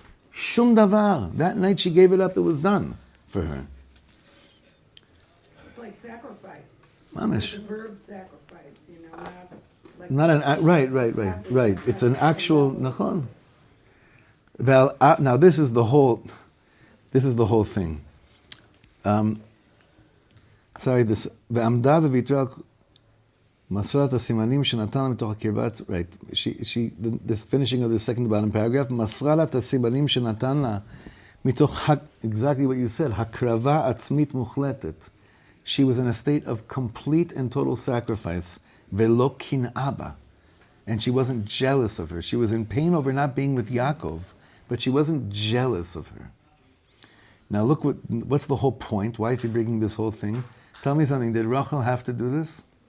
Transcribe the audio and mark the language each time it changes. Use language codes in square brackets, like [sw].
[he] Shum davar. [en] That night she gave it up, it was done for her. It's like sacrifice. Mamish. The verb sacrifice, not like... Right. It's an actual nachon. Well, now this is the whole thing. [he] This ועמדה וויתרה מסרת הסימנים שנתן לה מתוך הקרבת, [en] right, this finishing of the second bottom paragraph, [he] מסרה לה את הסימנים שנתן לה מתוך, [en] exactly what you said, [he] הקרבה עצמית מוחלטת. [en] She was in a state of complete and total sacrifice, [he] ולא קנאה בה. [en] And she wasn't jealous of her. She was in pain over not being with Yaakov, but she wasn't jealous of her. Now look, what's the whole point? Why is he bringing this whole thing? Tell me something, did Rachel have to do this?